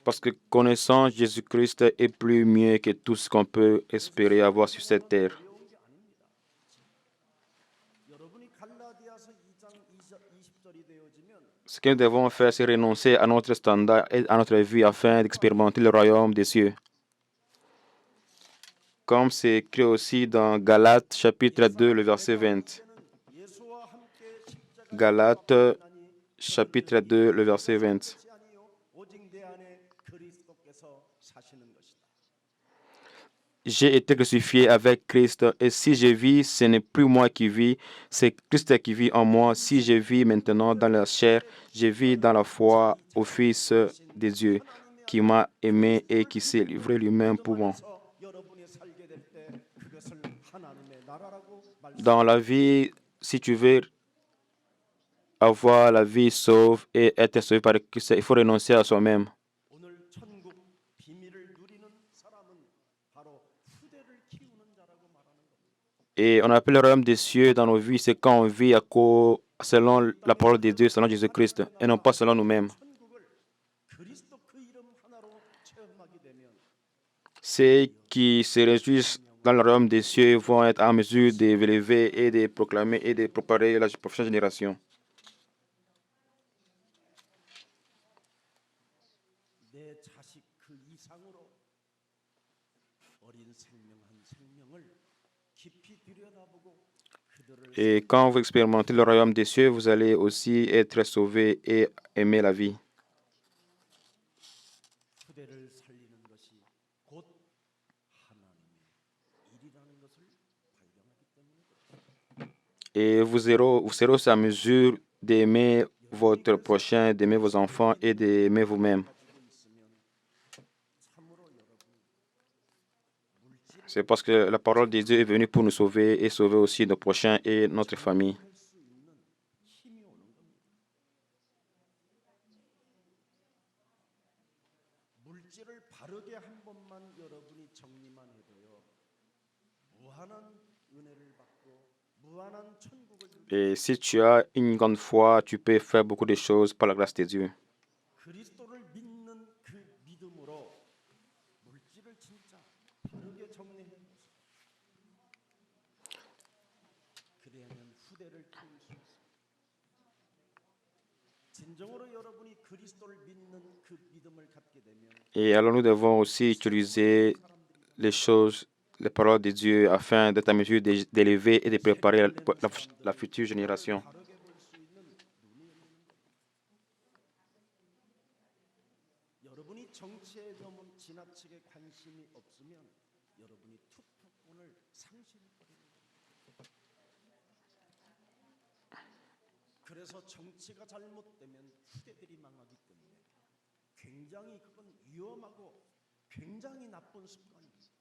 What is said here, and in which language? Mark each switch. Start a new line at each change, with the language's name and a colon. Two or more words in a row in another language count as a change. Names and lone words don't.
French: Parce que connaissant Jésus-Christ est plus mieux que tout ce qu'on peut espérer avoir sur cette terre.
Korean: 어려운 게 아닙니다. 여러분이 갈라디아서 2장 20절이 되어지면
French: Ce que nous devons faire, c'est renoncer à notre standard et à notre vie afin d'expérimenter le royaume des cieux. Comme c'est écrit aussi dans Galates chapitre 2, le verset 20.
Korean: 예수와 함께 십자가에
French: Galates
Korean: 만나니
French: chapitre 2, le verset 20.
Korean: 것이 아니요 오직 내 안에 그리스도께서 사시는 것이다.
French: J'ai été crucifié avec Christ et si je vis, ce n'est plus moi qui vis, c'est Christ qui vit en moi. Si je vis maintenant dans la chair, je vis dans la foi au Fils de Dieu qui m'a aimé et qui s'est livré lui-même pour moi.
Korean: 안에서 여러분이 살게 될 때 그것을 하나님의 나라라고
French: Dans la vie, si tu veux avoir la vie sauve et être sauvé par Christ, il faut renoncer à soi-même.
Korean: 오늘 천국 비밀을 누리는 사람은 바로 후대를 키우는 자라고 말하는 겁니다.
French: Et on appelle le royaume des cieux dans nos vies, c'est quand on vit selon la parole de Dieu, selon Jésus-Christ, et non pas selon nous-mêmes.
Korean: 천국을 그리스도 그 이름 하나로 체험하게 되면
French: Ceux qui se réjouissent dans le royaume des cieux vont être en mesure de l'élever et de proclamer et de préparer la prochaine génération.
Korean: 내 자식 그 이상으로 어린 생명 한 생명을 깊이 들여다보고 그들을
French: Et quand vous expérimentez le royaume des cieux, vous allez aussi être sauvés et aimer la vie.
Korean: 후대를 살리는 것이 곧 하나님의 일이라는 것을 발견하기 때문에 그렇습니다.
French: Et vous serez aussi en mesure d'aimer votre prochain, d'aimer vos enfants et d'aimer vous-même.
Korean: 가지고 있으면 참으로 여러분이 물질
French: C'est parce que la parole de Dieu est venue pour nous sauver et sauver aussi nos prochains et notre famille.
Korean: 할 수 있는 힘이 오는 겁니다. 물질을 바르게 한 번만 여러분이 정리만 해도요. 무한한 은혜를 받고 무한한 천국을 누리고
French: Et si tu as une grande foi, tu peux faire beaucoup de choses par la grâce de Dieu.
Korean: 그리스도를 믿는 그 믿음으로 물질을 진짜 바르게 정리해 보세요. 그래야면 후대를 키울 수 있어요. 진정으로 여러분이 그리스도를 믿는 그 믿음을 갖게 되면
French: Et alors nous devons aussi utiliser les choses, les paroles de Dieu afin d'être en mesure d'élever et de préparer la future génération.
Korean: 바르게 볼 수 있는 눈이 열리는 거예요. 여러분이 정치에 너무 지나치게 관심이 없으면 여러분이 투표권을 상실해버리는 거예요. 그래서 정치가 잘못되면 후대들이 망하기 때문에 굉장히 그건 위험하고 굉장히 나쁜 습관이에요.